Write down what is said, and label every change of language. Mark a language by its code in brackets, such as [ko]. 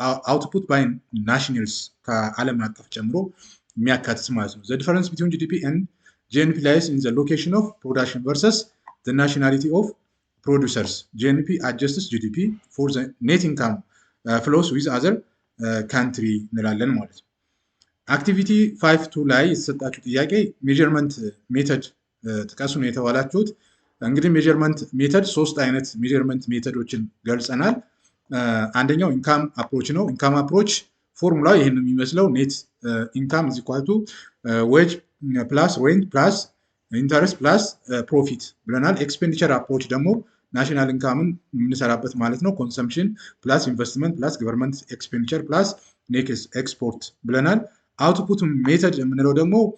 [en] አውትፑት ባይ ናሽናልስ [am] ከዓለም አቀፍ ጨምሮ የሚያካትት ማለት ነው። [en] ዘ ዲፈረንስ ቢትዊን ጂዲፒ ኤንድ GNP lies in the location of production versus the nationality of producers. GNP adjusts GDP for the net income flows with other country [am] እንላለን ማለት ነው። አክቲቪቲ 5.2 ላይ የተሰጣችሁ ጥያቄ ሜጀርመንት ሜተድ ጥቀሱ ነው የተባላችሁት። እንግዲህ ሜጀርመንት ሜተድ 3 አይነት ሜጀርመንት ሜተዶችን ገልጸናል። አንደኛው ኢንካም አፕሮች ነው። ኢንካም አፕሮች ፎርሙላው ይህን የሚመስለው ኔት ኢንካም ኢዝ ኢኳል ቱ ዌጅ ፕላስ ሬንት ፕላስ ኢንተረስት ፕላስ ፕሮፊት ብለናል። ኤክስፔንዲቸር አፕሮች ደግሞ ናሽናል ኢንካምን የምንሰራበት ማለት ነው። ኮንሰምፕሽን ፕላስ ኢንቨስትመንት ፕላስ ገቨርንመንት ኤክስፔንዲቸር ፕላስ ኔክስት ኤክስፖርት ብለናል። አውትፑት ሜተድ የምንለው ደግሞ